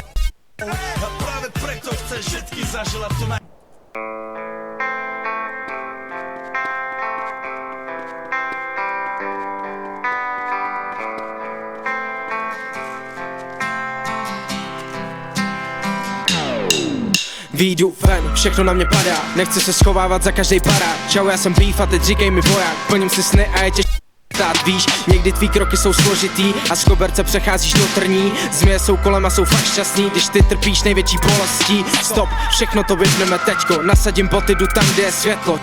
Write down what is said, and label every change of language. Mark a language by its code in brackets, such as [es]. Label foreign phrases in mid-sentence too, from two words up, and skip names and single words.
[sk] A práve preto chceš všetky zaželať tu na... [cs] Výjdu ven, všechno na mě padá, nechci se schovávat za každej pará. Čau, já jsem Beef a teď říkej mi voják, plním si sny a je těžké. Víš, někdy tvý kroky jsou složitý a z koberce přecházíš do trní. Zmije jsou kolem a jsou fakt šťastný, když ty trpíš největší bolestí. Stop, všechno to vypneme teďko, nasadím boty, jdu tam, kde je světlo.